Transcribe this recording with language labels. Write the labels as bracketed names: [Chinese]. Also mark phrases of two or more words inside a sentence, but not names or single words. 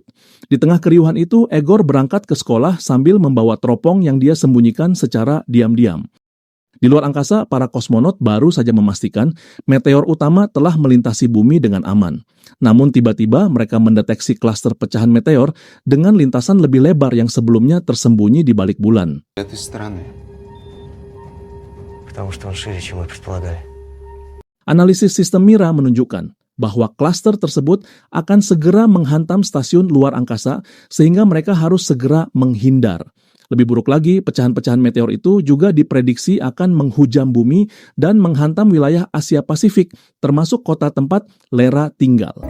[Indonesian] Di tengah keriuhan itu, Egor berangkat ke sekolah sambil membawa teropong yang dia sembunyikan secara diam-diam. Di luar angkasa, para kosmonot baru saja memastikan meteor utama telah melintasi bumi dengan aman. Namun tiba-tiba mereka mendeteksi klaster pecahan meteor dengan lintasan lebih lebar yang sebelumnya tersembunyi di balik bulan. [Russian] Этой стороны. Потому что он шире, чем мы предполагали. [Indonesian] Analisis sistem Mira menunjukkan bahwa klaster tersebut akan segera menghantam stasiun luar angkasa sehingga mereka harus segera menghindar. Lebih buruk lagi, pecahan-pecahan meteor itu juga diprediksi akan menghujam bumi dan menghantam wilayah Asia Pasifik, termasuk kota tempat Lera tinggal.